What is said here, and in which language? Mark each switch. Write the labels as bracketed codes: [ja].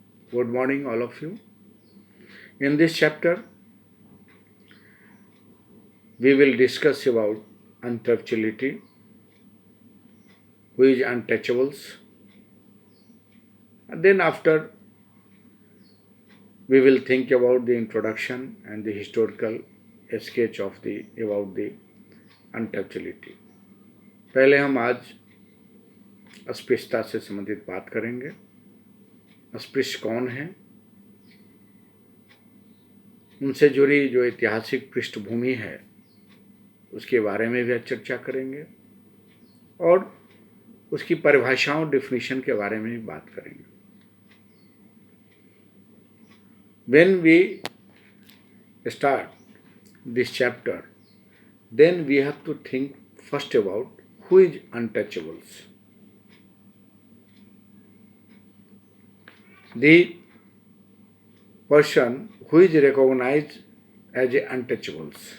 [en] Good morning, all of you. In this chapter, we will discuss about untouchability, who is untouchables, and then after we will think about the introduction and the historical sketch of about the untouchability. [hi] पहले हम आज अस्पृश्यता से संबंधित बात करेंगे। अस्पृश्य कौन है, उनसे जुड़ी जो ऐतिहासिक पृष्ठभूमि है उसके बारे में भी चर्चा करेंगे और उसकी परिभाषाओं डेफिनेशन के बारे में भी बात करेंगे। [en] When we start this chapter, then we have to think first about who is untouchables. The person who is recognized as a untouchables.